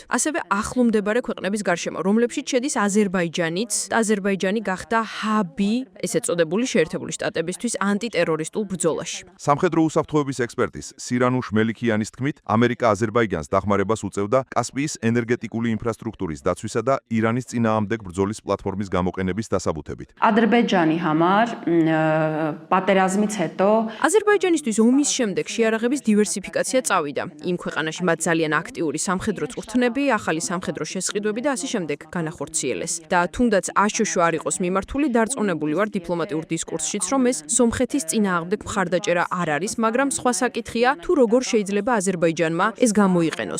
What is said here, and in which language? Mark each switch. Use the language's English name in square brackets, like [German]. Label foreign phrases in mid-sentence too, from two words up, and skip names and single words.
[Georgian] ასევე ახლო მდებარე ქვეყნების გარშემო, რომლებშიც შედის აზერბაიჯანიც, აზერბაიჯანი გახდა ჰაბი, ესე წოდებული შეერთებული შტატებისთვის ანტიტერორისტულ ბრძოლაში. სამხედრო უსაფრთხოების ექსპერტის სირანუშ მელიქიანის თქმით, ამერიკა აზერბაიჯანს დახმარებას უწევდა კასპიის ენერგეტიკული ინფრასტრუქტურის დაცვისა და ირანის წინააღმდეგ ბრძოლის პლატფორმის გამოყენების დასაბუთებით. [Armenian] Ադրբեջանի համար պատերազմից հետո [Georgian] აზერბაიჯანისთვის ომის შემდეგ შეიარაღების დივერსიფიკაცია წავიდა. იმ ქვეყანაში მათ ძალიან აქტიური სამხედრო წვრთნები, ახალი სამხედრო შესყიდვები და ასე შემდეგ განახორციელეს. და თუნდაც აშშ არ იყოს მიმართული, დარწმუნებული ვარ დიპლომატიურ დისკურსშიც, რომ ეს სომხეთის წინააღმდეგ მხარდაჭერა არ არის, მაგრამ სხვა საკითხია, თუ როგორ შეიძლება აზერბაიჯანმა ეს გამოიყენოს.